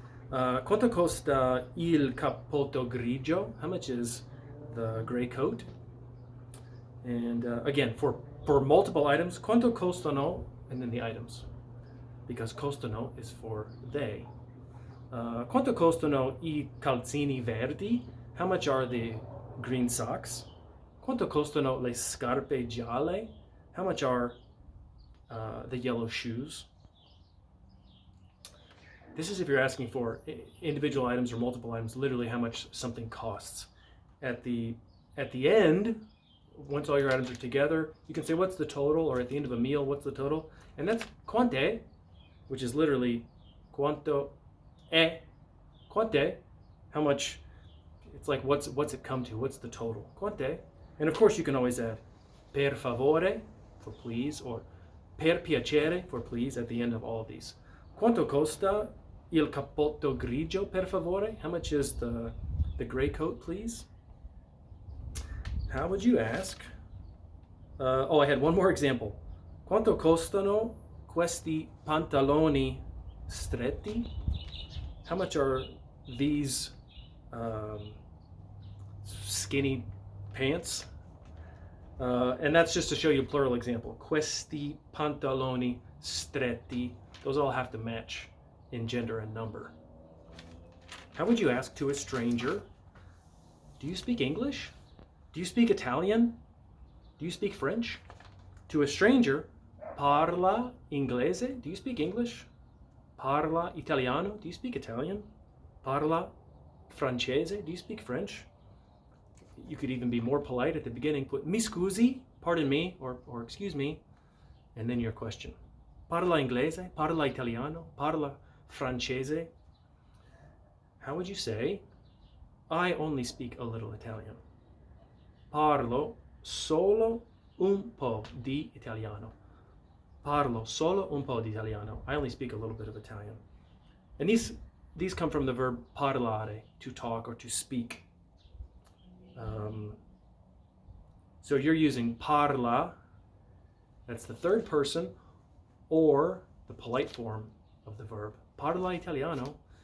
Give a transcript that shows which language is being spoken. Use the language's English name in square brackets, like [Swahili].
[Italian] Quanto costa il cappotto grigio? [English] How much is the gray coat? And again, for multiple items, [Italian] quanto costano, [English] and then the items, because costano is for they. [Italian] Quanto costano I calzini verdi? [English] How much are the green socks? [Italian] Quanto costano le scarpe gialle? [English] How much are the yellow shoes? This is if you're asking for individual items or multiple items, literally how much something costs. At the end, once all your items are together, you can say what's the total, or at the end of a meal, what's the total? And that's quant'è, which is literally quanto è, quant'è, how much, it's like what's it come to, what's the total, quant'è. And of course you can always add [Italian] per favore, [English] for please, or [Italian] per piacere, [English] for please, at the end of all of these. Quanto costa il cappotto grigio, per favore? How much is the gray coat, please? How would you ask? I had one more example. [Italian] Quanto costano questi pantaloni stretti? [English] How much are these skinny pants? And that's just to show you a plural example. [Italian] Questi pantaloni stretti. [English] Those all have to match in gender and number. How would you ask to a stranger? Do you speak English? Do you speak Italian? Do you speak French? To a stranger, [Italian] parla inglese? [English] Do you speak English? [Italian] Parla italiano? [English] Do you speak Italian? [Italian] Parla francese? [English] Do you speak French? You could even be more polite at the beginning. Put [Italian] mi scusi, [English] pardon me, or excuse me, and then your question. [Italian] Parla inglese? Parla italiano? Parla francese? [English] How would you say, I only speak a little Italian? [Italian] Parlo solo un po' di italiano. Parlo solo un po' di italiano. [English] I only speak a little bit of Italian. And these come from the verb parlare, to talk or to speak. So you're using parla, that's the third person, or the polite form of the verb. [Italian] Parla italiano.